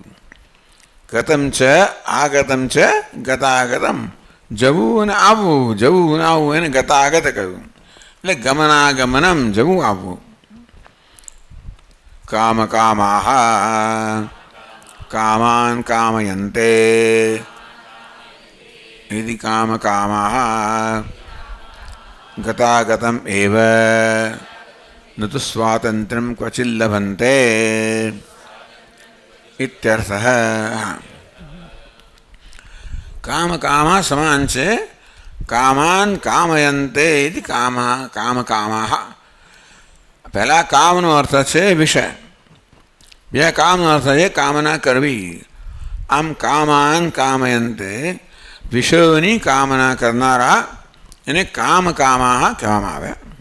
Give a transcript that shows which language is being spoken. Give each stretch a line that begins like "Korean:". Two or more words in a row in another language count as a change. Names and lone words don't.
Sanskrit: गतम च आगतम च गतागतम,
Gujarati: જવું અને આવવું, જવું અને આવવું એને ગતાગત કહ્યું. એટલે ગમનાગમનમ, જવું આવવું.
Sanskrit: काम कामाः कामान कामयन्ते यदि काम कामाः गतागतम् एव न तु स्वातन्त्र्यं क्वचित् लभन्ते इत्यर्थः. काम कामा समान છે कामान कामयन्ते इति काम कामाः.
Gujarati: પહેલા કામનો અર્થ છે વિષય, બીજા કામનો અર્થ છે કામના કરવી. આમ
Sanskrit: કામાન કામયંતે
Gujarati: વિષયોની કામના કરનારા એને
Sanskrit: કામ કામાહ
Gujarati: કહેવામાં આવે.